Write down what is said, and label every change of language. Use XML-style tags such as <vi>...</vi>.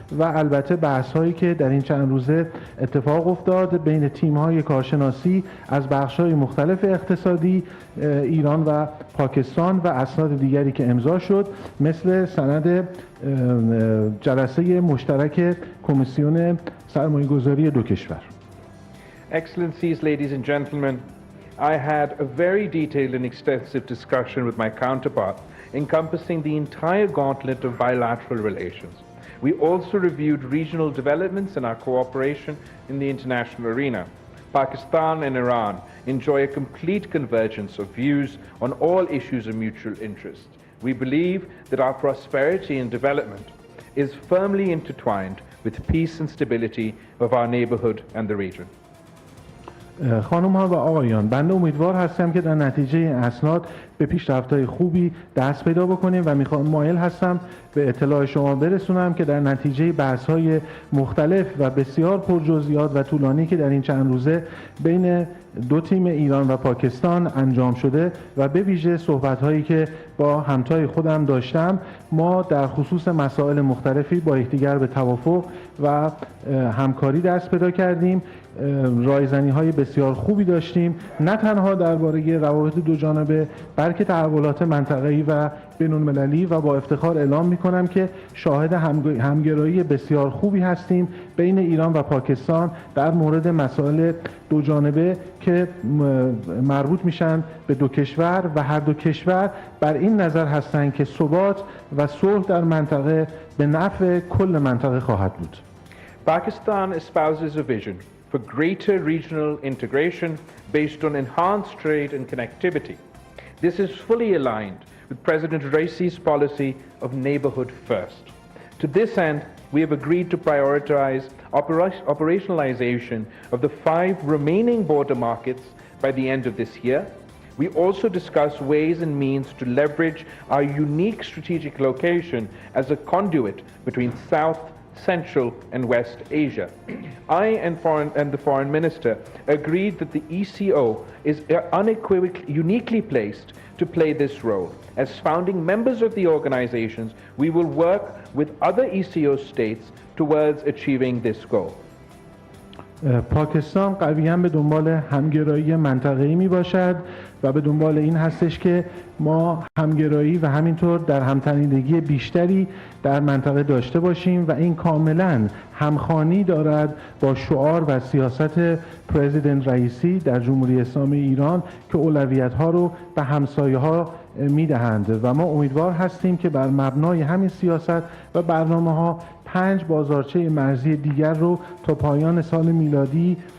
<fa>و البته بحث‌هایی که در این چند روزه اتفاق افتاد بین تیم‌های کارشناسی از بخش‌های مختلف اقتصادی ایران و پاکستان و اسناد دیگری که امضا شد مثل سند جلسه مشترک کمیسیون سرمایه‌گذاری دو کشور.</fa> <en>Excellencies, ladies and gentlemen, I had a very detailed and extensive discussion with my counterpart encompassing the entire gauntlet of bilateral relations. We also reviewed regional developments in our cooperation in the international arena. Pakistan and Iran enjoy a complete convergence of views on all issues of mutual interest. We believe that our prosperity and development is firmly intertwined with peace and stability of our neighborhood and the region.</en> <fa>خانم ها و آقایان، بنده امیدوار هستم که در نتیجه این اسناد به پیشرفت‌های خوبی دست پیدا بکنیم و مایل هستم به اطلاع شما برسونم که در نتیجه بحث‌های مختلف و بسیار پرجزئیات و طولانی که در این چند روزه بین دو تیم ایران و پاکستان انجام شده و به ویژه صحبت‌هایی که با همتای خودم داشتم، ما در خصوص مسائل مختلفی با یکدیگر به توافق و همکاری دست پیدا کردیم. رایزنی‌های بسیار خوبی داشتیم، نه تنها درباره روابط دو جانبه بلکه تحولات منطقه‌ای و بین‌المللی، و با افتخار اعلام می‌کنم که شاهد همگرایی بسیار خوبی هستیم بین ایران و پاکستان در مورد مسائل دو جانبه که مربوط میشن به دو کشور و هر دو کشور بر این نظر هستند که ثبات و صلح در منطقه به نفع کل منطقه خواهد بود.</fa> <en>Pakistan espouses a vision for greater regional integration based on enhanced trade and connectivity. This is fully aligned with President Raisi's policy of neighborhood first. To this end, we have agreed to prioritize operationalization of the 5 remaining border markets by the end of this year. We also discuss ways and means to leverage our unique strategic location as a conduit between South, Central and West Asia. I and the Foreign Minister agreed that the ECO is uniquely placed to play this role. As founding members of the organizations, we will work with other ECO states towards achieving this goal.</en> <fa>پاکستان قویاً به دنبال همگرایی منطقه‌ای می باشد و به دنبال این هستش که ما همگرایی و همینطور در همتنیدگی بیشتری در منطقه داشته باشیم و این کاملا همخوانی دارد با شعار و سیاست پرزیدنت رئیسی در جمهوری اسلامی ایران که اولویت‌ها رو به همسایه‌ها میدهند و ما امیدوار هستیم که بر مبنای همین سیاست و برنامه‌ها 5 بازارچه مرزی دیگر رو تا پایان سال میلادی</fa>